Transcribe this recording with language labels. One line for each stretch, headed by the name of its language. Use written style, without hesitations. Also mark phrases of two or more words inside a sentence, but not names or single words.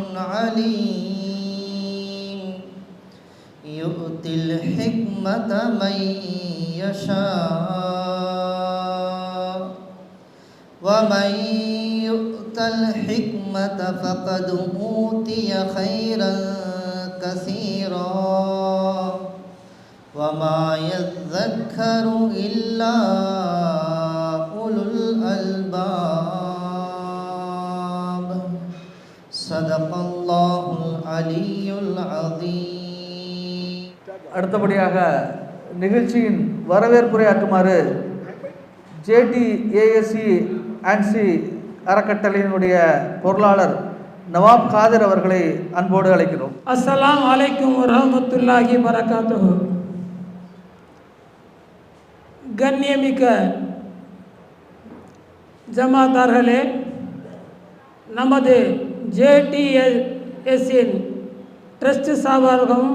Arabic: عليم يؤتي الحكمة من يشاء ومن يؤت الحكمة فقد أوتي خيرا كثيرا وما يذكر إلا أولو الألباب. صدق الله العلي العظيم.
Tamil: அடுத்தபடியாக நிகழ்ச்சியின் வரவேற்புரையாற்றுமாறு JTASC ANSI அறக்கட்டளையினுடைய பொருளாளர் நவாப் காதர் அவர்களை அன்போடு அழைக்கிறோம்.
Arabic: السلام عليكم ورحمة الله وبركاته.
Tamil: கண்ணியமிக்க ஜமாத்தார்களே, நமது JTASCயின் ட்ரஸ்ட் சார்பாகவும்